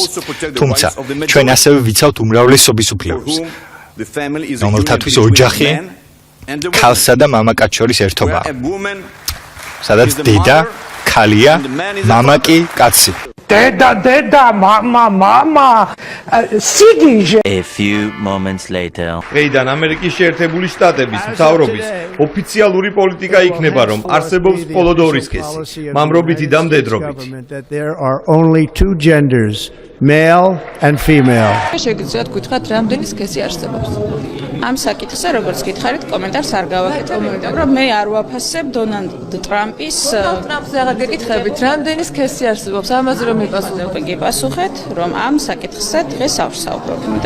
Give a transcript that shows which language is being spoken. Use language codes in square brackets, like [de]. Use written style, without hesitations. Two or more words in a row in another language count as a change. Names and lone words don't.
[ka] თუმცა ჩვენ ასევე ვიცავთ უმრავლესობის უფლებებს, რომელთათვის ოჯახი ქალსა და მამაკაც შორის ერთობაა, სადაც დედა ქალია, მამა კი კაცი. დედა, მამა, სიგიჟე. [en] A few moments later. [ka] დღეიდან ამერიკის შეერთებული შტატების მთავრობის ოფიციალური პოლიტიკა იქნება, რომ არსებობს მხოლოდ ორი სქესი, მამრობითი და მდედრობით. [en] There are only two genders, male and female. [ka] შეგიძლიათ გითხრათ, რამდენი სქესი არსებობს? ამ საკითხზე როგორც გითხარით, კომენტარს არ გავაკეთებ, რომ მე არ ვაფასებ დონალდ ტრამპის ტრამპს აღარ გეკითხებით, რამდენი სქესი არსებობს? ამაზე რომ მიპასუხოთ, გიპასუხეთ, რომ ამ საკითხზე დღეს არ ვსაუბრობ.